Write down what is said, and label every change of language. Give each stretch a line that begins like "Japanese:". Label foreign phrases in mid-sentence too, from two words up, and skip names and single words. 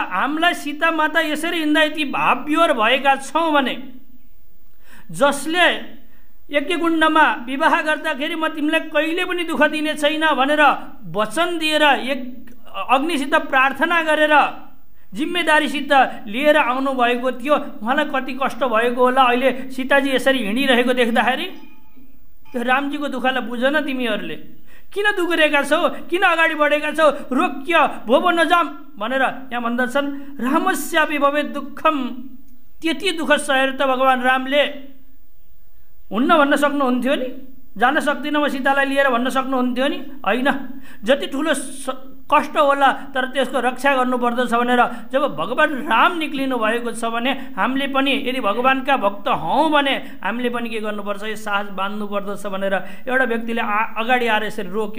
Nepali: हामीलाई सीता माता यसरी हिँड्दा यति भावविह्वल भएका छौँ भने जसले यज्ञकुण्डमा विवाह गर्दाखेरि म तिमीलाई कहिले पनि दुःख दिने छैन भनेर वचन दिएर अग्निसित प्रार्थना गरेर जिम्मेदारीसित लिएर आउनुभएको थियो। उहाँलाई कति कष्ट भएको होला अहिले सीताजी यसरी हिँडिरहेको देख्दाखेरि। त्यो रामजीको दुःखलाई बुझन तिमीहरूले। किन दुखिरहेका छौ, किन अगाडि बढेका छौ, रोक्य भोबो नजाम भनेर यहाँ भन्दछन्।
Sanskrit: रामस्यापि भवेत् दुःखम।
Nepali: त्यति दुःख सहेर त भगवान रामले हुन्न भन्न सक्नुहुन्थ्यो नि। जान सक्दिनँ म सीतालाई लिएर भन्न सक्नुहुन्थ्यो नि। होइन, जति ठुलो कष्ट होला तर त्यसको रक्षा गर्नुपर्दछ भनेर जब भगवान राम निक्लिनु भएको छ भने हामीले पनि यदि भगवानका भक्त हौँ भने हामीले पनि के गर्नुपर्छ, यो साहस बाँध्नुपर्दछ भनेर एउटा व्यक्तिले अगाडि आएर यसरी रोक्यो।